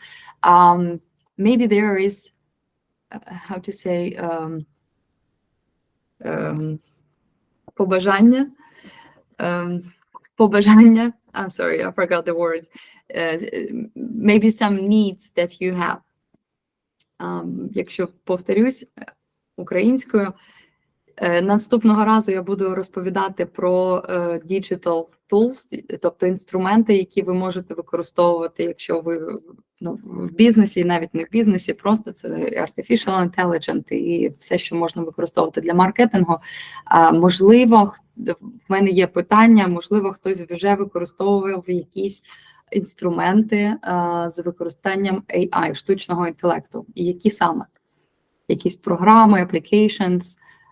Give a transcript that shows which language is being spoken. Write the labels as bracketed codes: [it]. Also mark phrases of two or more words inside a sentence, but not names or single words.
[en] Maybe there is, how to say, побажання. I'm sorry, I forgot the word. Maybe some needs that you have. [uk] Якщо повторюсь українською, наступного разу я буду розповідати про [en] digital tools, [uk] тобто інструменти, які ви можете використовувати, якщо ви в бізнесі, навіть не в бізнесі, просто це [en] artificial intelligence [uk] і все, що можна використовувати для маркетингу. Можливо, в мене є питання, можливо, хтось вже використовував якісь інструменти з використанням AI, штучного інтелекту. І які саме? Якісь програми, applications.